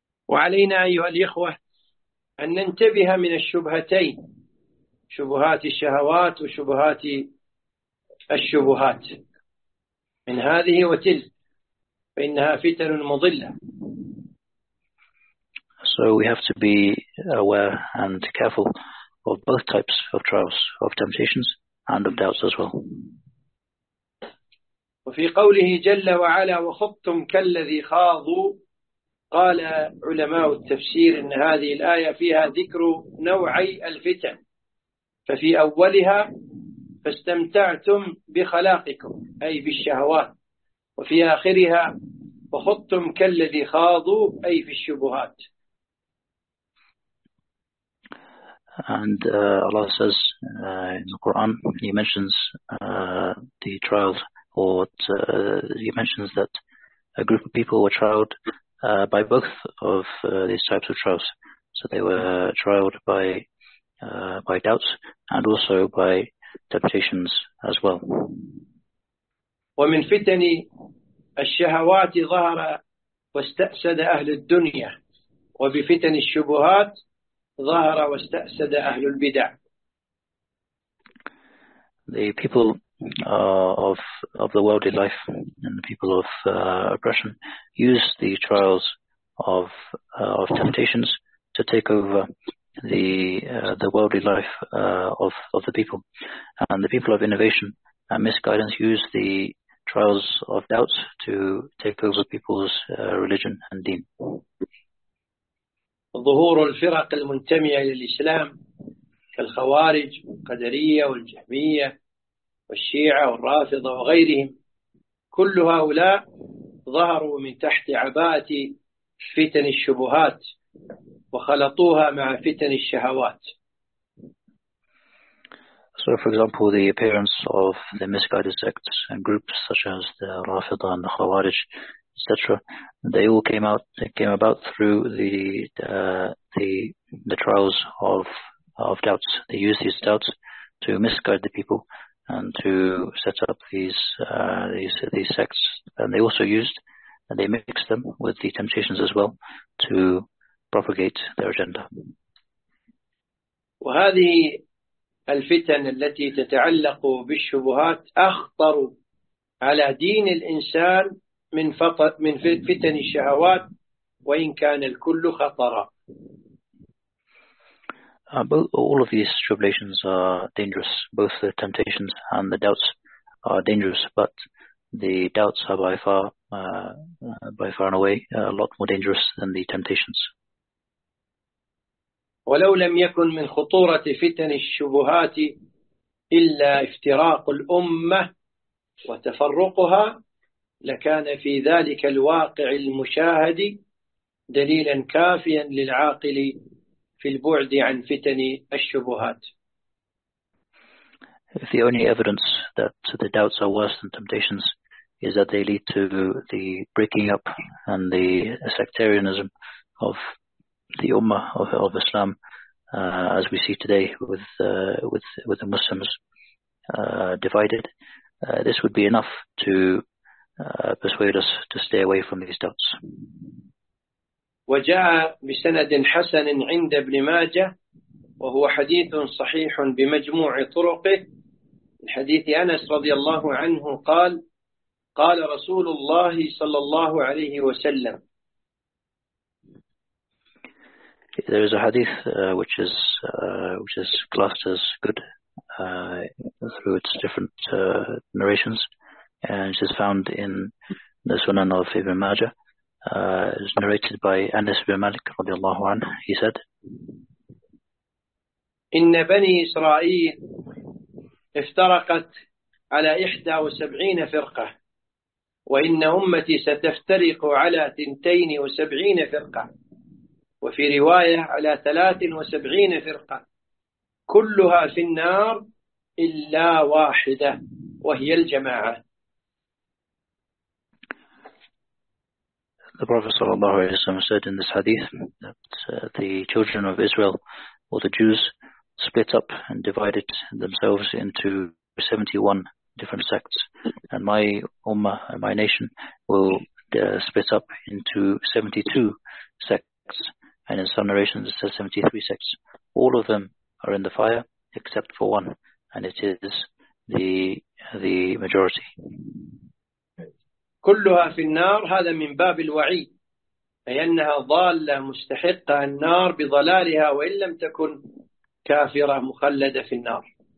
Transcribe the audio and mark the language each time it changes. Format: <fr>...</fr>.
<ar>وعلينا أيها الإخوة أن ننتبه من الشبهتين، شبهات الشهوات وشبهات الشبهات، من هذه وتلك، فإنها فتن مضلة.</ar> <en>So we have to be aware and careful of both types of trials, of temptations, and of doubts as well.</en> <ar>وفي قوله جل وعلا وخضتم كالذي خاضوا قال علماء التفسير إن هذه الآية فيها ذكر نوعي الفتن. ففي أولها فاستمتعتم بخلاقكم أي بالشهوات، وفي آخرها وخضتم كالذي خاضوا أي في الشبهات.</ar> <en>And Allah says in the Quran, He mentions the trials, or He mentions that a group of people were trialed by both of these types of trials. So they were trialed by doubts and also by temptations as well.</en> <ar>ومن فتن الشهوات ظهر واستأسد أهل الدنيا، وبفتن الشبهات ظهر واستأسد أهل البدع.</ar> <en>The people of the worldly life and the people of oppression use the trials of temptations to take over the worldly life of the people, and the people of innovation and misguidance use the trials of doubts to take over people's religion and deen.</en> <ar>ظهور الفرق المنتمية للإسلام كالخوارج والقدرية والجهمية والشيعة والرافضة وغيرهم، كل هؤلاء ظهروا من تحت عباءة فتن الشبهات وخلطوها مع فتن الشهوات.</ar> <en>So, for example, the appearance of the misguided sects and groups such as the Rafida and the Khawarij, etc., they all came about through the trials of doubts. They used these doubts to misguide the people and to set up these sects. And they also used and they mixed them with the temptations as well to propagate their agenda.</en> <ar>الفتن التي تتعلق بالشبهات أخطر على دين الإنسان من فتن الشهوات وإن كان الكل خطرا.</ar> <en>All of these tribulations are dangerous. Both the temptations and the doubts are dangerous, but the doubts are by far and away a lot more dangerous than the temptations.</en> <ar>ولو لم يكن من خطورة فتن الشبهات إلا افتراق الأمة وتفرقها لكان في ذلك الواقع المشاهد دليلا كافيا للعاقل في البعد عن فتن الشبهات.</ar> <en>If the only evidence that the doubts are worse than temptations is that they lead to the breaking up and the sectarianism of the Ummah of Islam, as we see today with the Muslims divided, this would be enough to persuade us to stay away from these doubts.</en> <ar>وجاء بسند حسن عند ابن ماجه وهو حديث صحيح بمجموع طرقه من حديث أنس رضي الله عنه قال قال رسول الله صلى الله عليه وسلم.</ar> <en>There is a hadith which is classed as good through its different narrations, and it is found in the Sunan of Ibn Majah. It's narrated by Anas ibn Malik</en> <ar>radiallahu anhu.</ar> <en>He said,</en> <ar>"Inna bani Israel iftaraqat ala 71 firqa, wa inna ummati satiftariqu ala 72 firqa." وفي رواية على 73 فرقة كلها في النار إلا واحدة وهي الجماعة.</ar> <en>The Prophet</en> <ar>صلى الله عليه وسلم</ar> <en>said in this hadith that the children of Israel or the Jews split up and divided themselves into 71 different sects, and my ummah and my nation will split up into 72 sects. And in some narrations it says 73 sects. All of them are in the fire except for one, and it is the majority.</en> <ar>كلها في النار هذا من باب الوعيد، أي أنها ضالة مستحقة النار بضلالها وإن لم تكن كافرة مخلدة في النار.</ar>